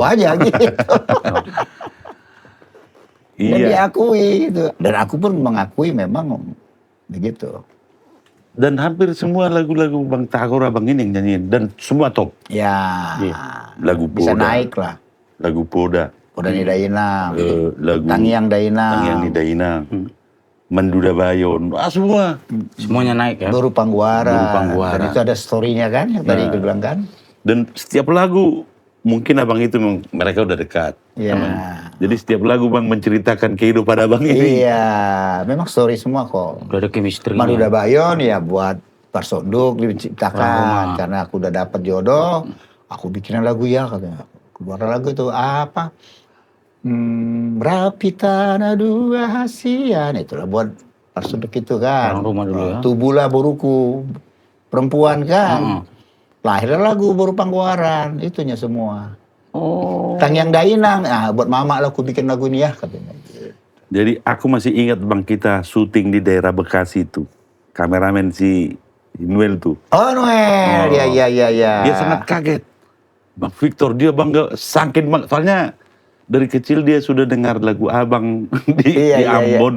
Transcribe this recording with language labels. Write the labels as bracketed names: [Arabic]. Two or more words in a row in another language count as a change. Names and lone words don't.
[Indonesian] aku aja gitu. Dan Iya. diakui gitu. Dan aku pun mengakui memang begitu. Dan hampir semua lagu-lagu Bang Tagor Abang ini yang nyanyiin dan semua top. Ya, Lagu bisa Poda, naik lah. lagu Poda, Udah nih Dainang, lagu Tangiang Dainang, Tangiang di Dainang, Menduda Bayon, semua. Semuanya naik ya. Baru Pangguara. Baru Pangguara. Dan itu ada story-nya kan, yang tadi gue bilang kan. Dan setiap lagu mungkin abang itu mereka udah dekat. Iya. Jadi setiap lagu Bang menceritakan kehidupan abang ini. Iya, memang story semua kok. Udah ada chemistry. Manuda Bayon ya buat Parsonduk diciptakan karena aku udah dapat jodoh, aku bikin lagu ya katanya. Keluar lagu itu apa? Rapi tanah dua hasian, itulah buat Parsonduk itu kan. Orang rumah dulu ya. Tubuhlah buruku, perempuan kan. Lahirlah lagu Baru Pangguaran, itunya semua. Oh. Tangiang Dainang, buat mama lah aku bikin lagu ini ya katanya. Jadi aku masih ingat Bang kita syuting di daerah Bekasi itu. Kameramen si Noel tuh. Oh Noel, ya. Dia sangat kaget. Bang Victor dia bangga saking bang. Soalnya dari kecil dia sudah dengar lagu abang di Ambon.